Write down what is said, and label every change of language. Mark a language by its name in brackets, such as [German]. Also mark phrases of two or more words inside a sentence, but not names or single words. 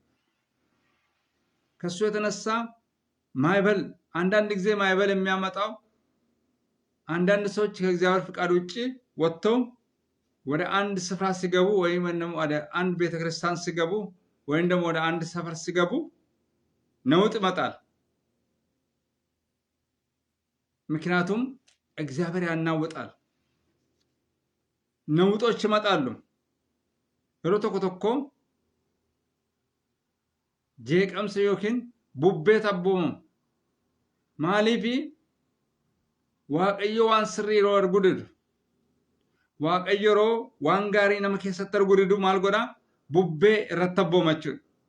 [Amharic] ከሱ የተነሳ ማይበል አንዳንድ ጊዜ ማይበል የሚያመጣው አንዳንድ ሰዎች ከእግዚአብሔር ፍቃድ ውጪ ወጥተው ወደ አንድ ስፍራ ሲገቡ ወይም ደግሞ ወደ አንድ ቤተክርስቲያን ሲገቡ ወይም ደግሞ ወደ አንድ ሰፈር ሲገቡ ነውጥ ይመጣል። ምክንያቱም እግዚአብሔር ያናውጣል። ነውጦች ይመጣሉ። [Oromo] yeroo tokko tokko jeeqamsa yookiin bubbee tabboomu maaliifi waaqayyo waan sirrii yeroo argu didu waaqayyo yeroo waan gaarii nama keessatti argu didu maal godha bubbee irratti tabbooma jechuudha.